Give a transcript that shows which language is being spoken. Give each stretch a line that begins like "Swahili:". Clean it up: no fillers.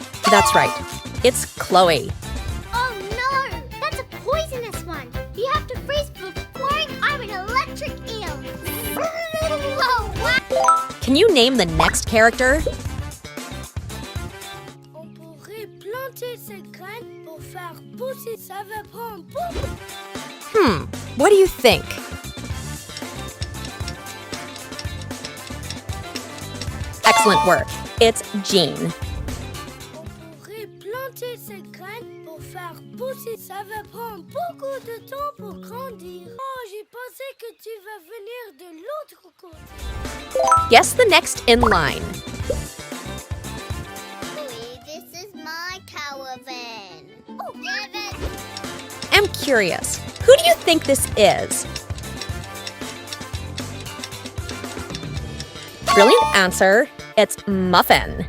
English: That's right. It's Chloe. Oh no! That's a poisonous one! You have to freeze before pouring iron electric eel! Oh, wow! Can you name the next character?
French: On pourrait planter ces graines pour faire pousser. Ça va prendre beaucoup.
English: What do you think? Excellent work. It's Jean.
French: On pourrait planter ces graines pour faire pousser. Ça va prendre beaucoup de temps pour grandir. Oh, j'ai pensé que tu vas venir de l'autre côté.
English: Guess the next in line. Bluey, this is my caravan. Oh, David! I'm curious. Who do you think this is? Brilliant answer. It's Muffin.